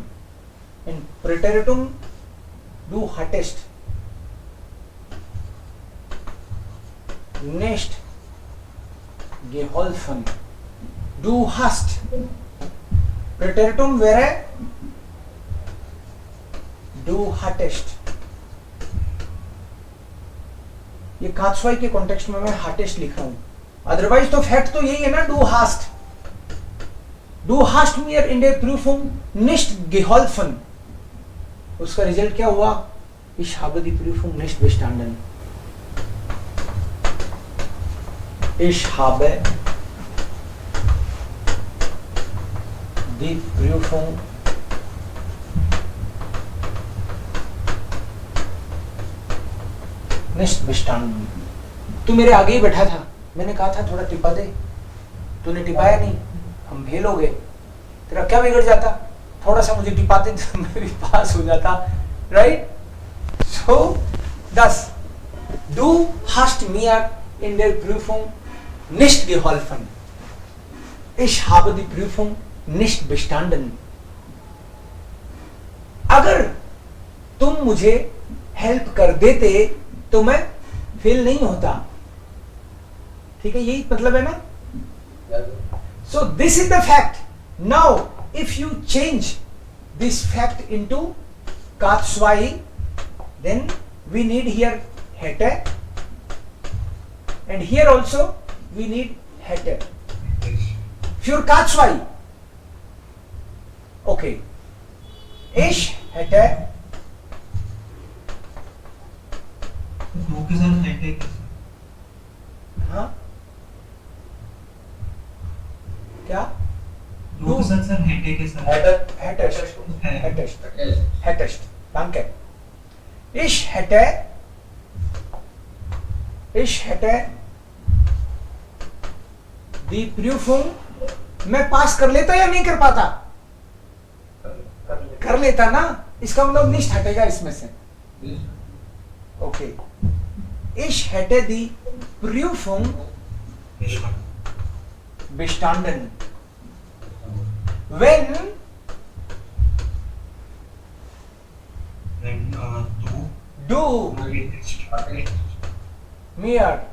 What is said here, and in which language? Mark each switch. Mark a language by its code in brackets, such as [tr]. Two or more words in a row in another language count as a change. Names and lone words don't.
[de] In Präteritum, du hattest nicht geholfen. Du hast. Präteritum wäre du hattest. [hi] ये कात्सवाई के कॉन्टेक्स्ट में मैं हाटेस्ट लिख रहा हूं, अदरवाइज तो फैक्ट तो यही है ना, [de] du hast. Du hast mir in der Prüfung nicht geholfen. [hi] उसका रिजल्ट क्या हुआ? [de] Ich habe die Prüfung nicht bestanden. Ich habe die Prüfung nicht bestanden. [hi] तू मेरे आगे ही बैठा था, मैंने कहा था थोड़ा टिपा दे, तूने टिपाया नहीं, हम फेल हो गए। तेरा क्या बिगड़ जाता? थोड़ा सा मुझे टिपाते तो मैं भी पास हो जाता, राइट? [de] सो 10 Du hast mir in der Prüfung nicht geholfen. Ich habe die Prüfung nicht bestanden. [hi] अगर तुम मुझे हेल्प कर देते तो मैं फेल नहीं होता, ठीक है, यही मतलब है ना. [en] So this is the fact. Now if you change this fact into Katswai, then we need here hätte, and here also we need hätte. [de] Für Katswai, okay, ich hätte, [hi] दो के साथ हैटे कैसे? हाँ क्या, दो के साथ सर हैटे के साथ [de] hättest, danke. Ich hätte die Prüfung, [hi] मैं पास कर लेता या नहीं कर पाता? कर लेता ना, इसका मतलब nicht हटेगा इसमें से. [de] Okay. Ich hätte die Prüfung bestanden. Wenn du mir,